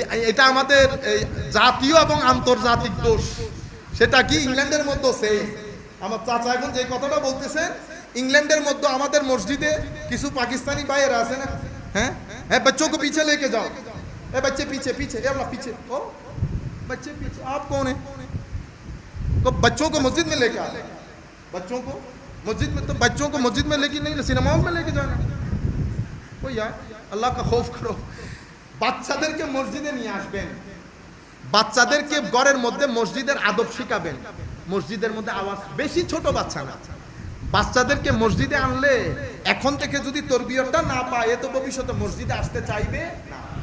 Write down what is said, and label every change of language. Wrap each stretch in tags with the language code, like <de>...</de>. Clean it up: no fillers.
<bn>এটা আমাদের জাতীয় এবং আন্তর্জাতিক দোষ। সেটা কি ইংল্যান্ডের মধ্যে সেই আমার চাচা এখন যে কথাটা বলতেছেন, ইংল্যান্ডের মধ্যে আমাদের মসজিদে কিছু পাকিস্তানি ভাইয়েরা আছে না, হ্যাঁ হ্যাঁ,</bn> <hi>बच्चों को पीछे लेके जाओ, ए बच्चे पीछे पीछे, ए अल्लाह पीछे, ओ बच्चे पीछे, आप कौन है? तो बच्चों को मस्जिद में लेके आते, बच्चों को मस्जिद में, तो बच्चों को मस्जिद में लेके नहीं, सिनेमाओं में लेके जाना। ओ यार अल्लाह का खौफ करो।</hi> <bn>বাচ্চাদেরকে মসজিদে নিয়ে আসবেন, বাচ্চাদেরকে ঘরের মধ্যে মসজিদের আদব শিখাবেন। মসজিদের মধ্যে আওয়াজ বেশি, ছোট বাচ্চা না, বাচ্চাদেরকে মসজিদে আনলে এখন থেকে যদি তরবিয়তটা না পায় এ তো ভবিষ্যতে মসজিদে আসতে চাইবে না।</bn>